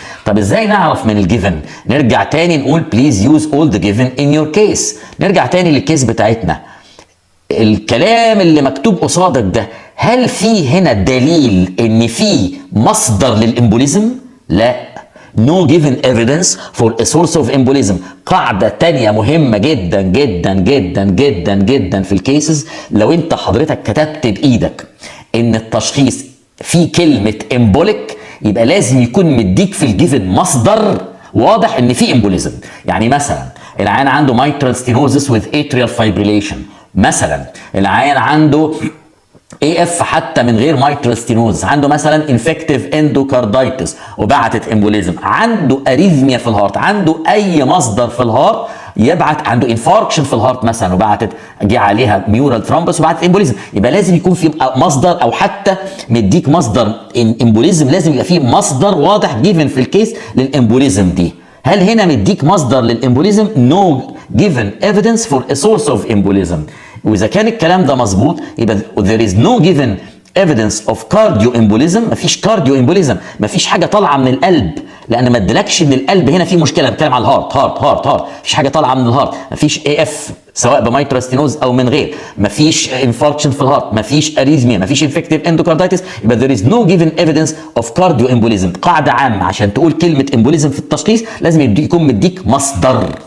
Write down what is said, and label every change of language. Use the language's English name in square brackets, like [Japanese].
[Arabic] طب ازاي نعرف من الجيفن؟ نرجع تاني نقول [English] بليز يوز اول ذا جيفن ان يور كيس. [Arabic] نرجع تاني للكيس بتاعتنا، الكلام اللي مكتوب قصادك ده هل في هنا دليل ان في مصدر للامبوليزم؟ لا. [English] No given evidence for a source of embolism. [Arabic] قاعدة تانية مهمة جدا جدا جدا جدا جدا في الكيسز، لو انت حضرتك كتبت بايدك ان التشخيص في كلمة امبوليك يبقى لازم يكون مديك في الجيفن مصدر واضح ان في امبوليزم. يعني مثلا العيان عنده mitral stenosis with atrial fibrillation، مثلا العيان عنده اي اف حتى من غير مايترال ستينوز، عنده مثلا انفكتيف اندوكاردايتس وبعتت امبوليزم، عنده اريثميا في الهارت، عنده اي مصدر في الهارت يبعت، عنده انفاركشن في الهارت مثلا وبعتت جه عليها ميورال ثرومبس وبعتت امبوليزم، يبقى لازم يكون في مصدر، او حتى مديك مصدر امبوليزم لازم يبقى فيه مصدر واضح جيفن في الكيس للامبوليزم دي. هل هنا مديك مصدر للامبوليزم؟ [English] no given evidence for a source of embolism. [Arabic] واذا كان الكلام ده مظبوط يبقى [English] there is no given evidence of cardio embolism. [Arabic] مفيش كارديو امبوليزم، مفيش حاجه طالعه من القلب، لان ما ادلكش ان القلب هنا فيه مشكله. بتكلم على الهارت، هارت مفيش حاجه طالعه من الهارت، مفيش اي اف سواء بمايترال ستينوز او من غير، مفيش انفاركشن في الهارت، مفيش اريزميا، مفيش انفكتيف اندوكاردايتس، يبقى [English] there is no given evidence of cardio embolism. [Arabic] قاعده عامه عشان تقول كلمه امبوليزم في التشخيص لازم يكون مديك مصدر.